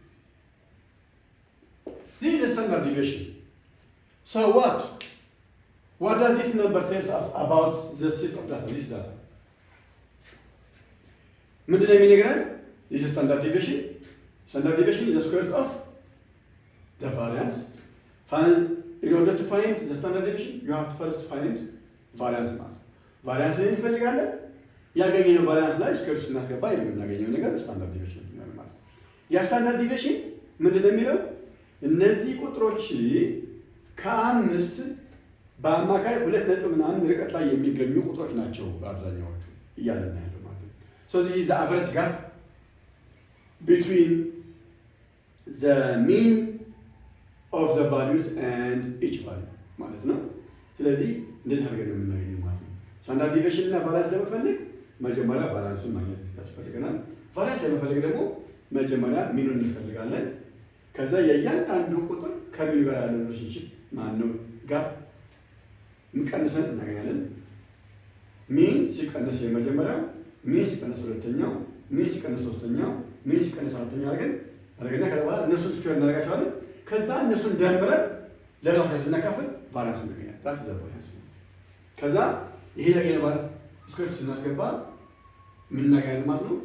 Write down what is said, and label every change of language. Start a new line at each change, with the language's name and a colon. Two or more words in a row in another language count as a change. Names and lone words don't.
English: This is the standard deviation. So what? What does this number tell us about the set of data? This data.
Amharic: ምንድነው የሚነግረን?
English: This is standard deviation. Standard deviation is the square root of the variance. In order to find the standard deviation, you have to first find variance
Amharic: ማለት ነው። ቫሪያንስ ላይ እንፈልጋለን። ያገኘነው ቫሪያንስ ላይ ስኩዌር ስናስገባ የምናገኘው ነገር
English: standard deviation
Amharic: ነው ማለት ነው። ያ
English: standard deviation
Amharic: ምንድነው የሚለው? እነዚህ ቁጥሮች ከአምስት በአማካይ 2 ነጥብ ምናምን ርቀት ላይ የሚገኙ ቁጥሮች ናቸው በአብዛኛዎቹ እያለን ያለው ማለት ነው።
English: So this is the average gap between the mean of the values and each value
Amharic: ማለት ነው። ስለዚህ እንደዚህ አድርገን ነው የምናገኘው ማለት ነው።
English: standard deviation
Amharic: እና ቫሪያንስ ለመፈለግ መጀመሪያ ቫሪያንሱን ማግኘት ያስፈልገናል። ቫሪያንስ ለመፈለግ ደግሞ መጀመሪያ ሚኑን እንፈልጋለን። ከዛ የእያንዳንዱ ቁጥር ከሚኑ ጋር ያለው ሪሌሽንሺፕ ማነው ጋር እንቀንሰን እናገኛለን። ሚን ሲቀነስ የመጀመሪያው፣ ሚን ሲቀነስ ሁለተኛው፣ ሚን ሲቀነስ ሶስተኛው፣ ሚን ሲቀነስ አራተኛው አድርገን ከዛ በኋላ እነሱን ስኩዌር እናደርጋቸዋለን። ከዛ እነሱን ደምረን ለራሳችን ስናካፍል ቫሪያንስ እናገኛለን።
English: that the variance።
Amharic: ከዛ ይሄ ያገኘነው ማለት ስኩዌር ስናስገባ ምን እናገኛለን ማለት ነው?